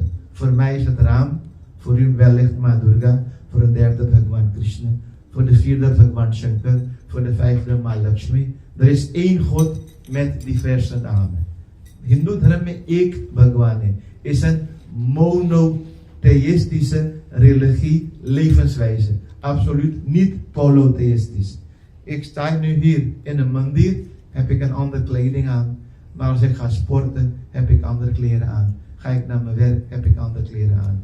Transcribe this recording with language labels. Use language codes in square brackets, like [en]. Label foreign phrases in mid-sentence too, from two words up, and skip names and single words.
[nl] Voor mij is het Ram, voor u wellicht Ma Durga, voor een derde Bhagwan Krishna, voor de vierde Bhagwan Shankar, voor de vijfde Ma Lakshmi. Er is één God met diverse namen. [hi] Hindoe धर्म में एक भगवान है. [nl] Is een monotheïstische religie, levenswijze. Absoluut niet polytheïstisch. Ik sta nu hier in een mandir, heb ik een andere kleding aan. Maar als ik ga sporten, heb ik andere kleren aan. Ga ik naar mijn werk, heb ik andere kleren aan.